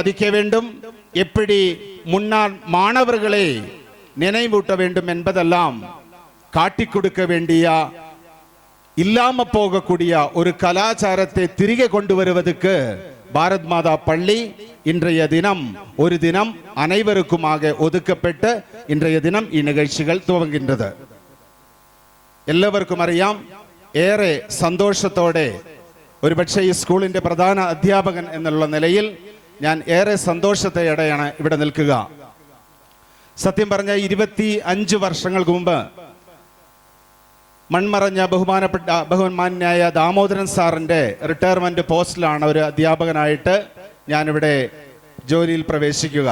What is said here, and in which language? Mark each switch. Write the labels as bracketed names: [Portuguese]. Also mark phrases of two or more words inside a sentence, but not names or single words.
[Tamil] மதிக்க வேண்டும், எப்படி முன்னாள் மாணவர்களை நினைவூட்ட வேண்டும் என்பதெல்லாம் காட்டிக் கொடுக்க வேண்டிய, இல்லாம போகக்கூடிய ஒரு கலாச்சாரத்தை திரிகை கொண்டு வருவதற்கு பாரத் மாதா பள்ளி இன்றைய தினம் ஒரு தினம் அனைவருக்குமாக ஒதுக்கப்பட்ட இன்றைய தினம் இந்நிகழ்ச்சிகள் துவங்குகின்றது. [Malayalam] എല്ലാവർക്കും അറിയാം, ഏറെ സന്തോഷത്തോടെ ഒരുപക്ഷെ ഈ സ്കൂളിന്റെ പ്രധാന അധ്യാപകൻ എന്നുള്ള നിലയിൽ ഞാൻ ഏറെ സന്തോഷത്തോടെയാണ് ഇവിടെ നിൽക്കുക. സത്യം പറഞ്ഞ 25 വർഷങ്ങൾക്ക് മുമ്പ് മൺമറഞ്ഞ ബഹുമാന്യനായ ദാമോദരൻ സാറിന്റെ റിട്ടയർമെന്റ് പോസ്റ്റിലാണ് ഒരു അധ്യാപകനായിട്ട് ഞാനിവിടെ ജോലിയിൽ പ്രവേശിക്കുക.